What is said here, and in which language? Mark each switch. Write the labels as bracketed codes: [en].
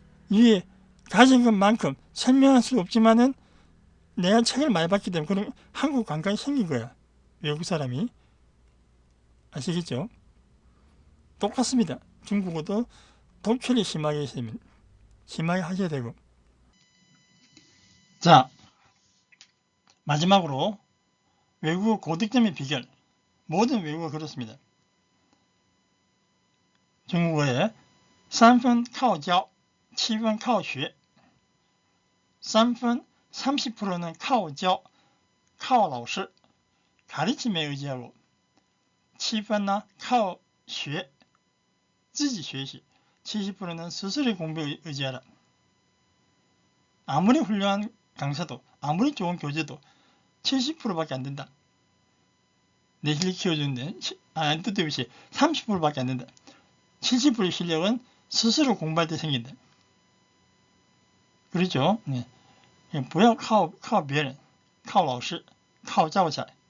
[ko] 이게 가진 것만큼 설명할 수 없지만은 내가 책을 많이 봤기 때문에 그런 한국 감각이 생긴 거야. 외국 사람이. 아시겠죠? 똑같습니다. 중국어도 독해를 심하게 하셔야 되고. 자, 마지막으로 외국어 고득점의 비결. 모든 외국어가 그렇습니다. 중국어에 [zh] 3分靠教, 7分靠学. [ko] 3분 30%는 [zh] 靠教, 靠老师, [ko] 가르침에 의지하고 7分은 [zh] 靠学, 自己学习. [ko] 70%는 스스로의 공부에 의지하라. 아무리 훌륭한 강사도 아무리 좋은 교재도 70%밖에 안 된다. 내 실력 키워주는데 뜻도 없이 30%밖에 안 된다. 70%의 실력은 스스로 공부할 때 생긴다. 그렇죠? 네. [zh] 不要靠别人靠老师靠教材.